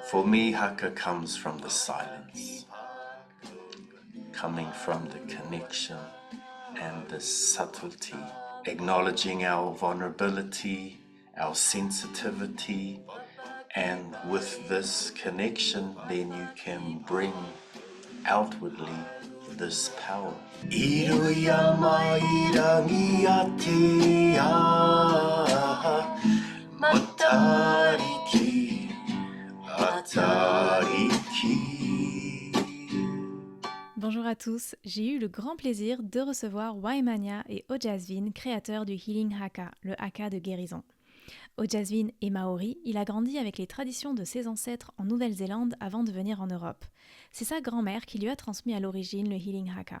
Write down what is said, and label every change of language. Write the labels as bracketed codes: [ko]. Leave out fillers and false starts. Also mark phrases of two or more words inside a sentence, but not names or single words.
[en] For me, Haka comes from the silence, coming from the connection and the subtlety, acknowledging our vulnerability, our sensitivity, and with this connection, then you can bring outwardly this power. [mi] Iruya irangi atea matariki atariki. [fr] Bonjour à tous, j'ai eu le grand plaisir de recevoir Waimaania et Ojasvin, créateurs du Healing Haka, le Haka de Guérison. Ojasvin est Maori, il a grandi avec les traditions de ses ancêtres en Nouvelle-Zélande avant de venir en Europe. C'est sa grand-mère qui lui a transmis à l'origine le Healing Haka.